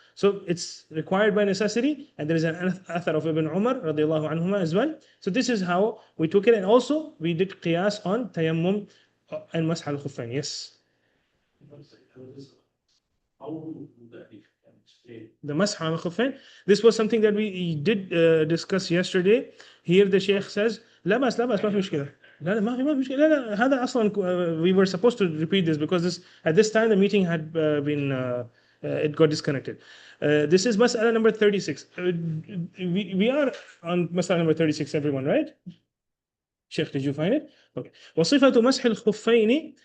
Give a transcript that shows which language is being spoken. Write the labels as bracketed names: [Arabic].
[English] So it's required by necessity, and there is an athar of Ibn Umar radiallahu anhuma as well. So this is how we took it, and also we did qiyas on tayammum and mash al-khuffayn. Yes. The mash al-khuffayn. This was something that we did discuss yesterday. Here the Shaykh says, [Arabic] لا بأس ما في مشكلة. لا ما في مشكلة. لا هذا أصلا [English] we were supposed to repeat this because at this time the meeting had been it got disconnected. This is mas'ala number 36. We are on mas'ala number 36, everyone, right? Sheikh, did you find it? Okay. [Arabic] وصفة مسح الخفين.